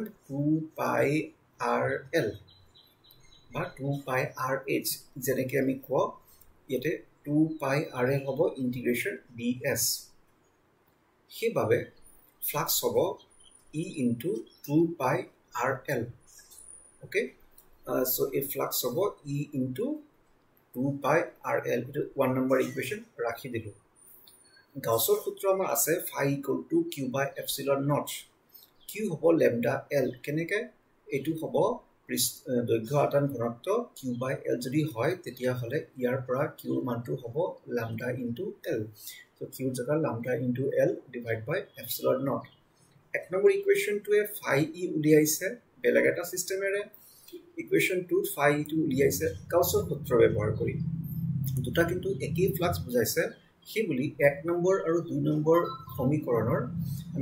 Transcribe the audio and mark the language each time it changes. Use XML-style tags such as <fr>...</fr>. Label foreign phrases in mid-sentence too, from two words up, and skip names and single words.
<as>2 পাই rl বা 2 পাই rh যেনেকৈ আমি কোৱা ইয়াতে 2 পাই rl হ'ব ইন্টিগ্ৰেশন ds সেইভাবে ফ্লাক্স হ'ব</as> <en>e into</en> <as>2 পাই rl</as> <en>okay so a flux</en> <as>হ'ব</as> <en>e into</en> <as>2 পাই rl এটা 1 নম্বৰ ইকুৱেচন ৰাখি দিলো গাউছৰ সূত্ৰ আমাৰ আছে</as> <en>phi equal to q by epsilon naught</en> <as>কিউ হ'ব লেমডা এল কেনেকৈ এইটো হ'ব দৈৰ্ঘ্য আদান ঘনত্ব কিউ বাই এল যদি হয় তেতিয়াহ'লে ইয়াৰ পৰা কিউৰ মানটো হ'ব</as> <en>lambda into L</en> <as>তো কিউৰ জেগাত</as> <en>lambda into L divide by epsilon naught</en> <as>এক নম্বৰ ইকুৱেশ্যনটোৱে ফাই ই উলিয়াইছে বেলেগ এটা চিষ্টেমেৰে ইকুৱেশ্যনটোত ফাই ইটো উলিয়াইছে গাউছৰ সূত্ৰ ব্যৱহাৰ কৰি দুটা কিন্তু একেই ফ্লাক্স বুজাইছে সেই বুলি এক নম্বৰ আৰু দুই নম্বৰ সমীকৰণৰ আমি</as>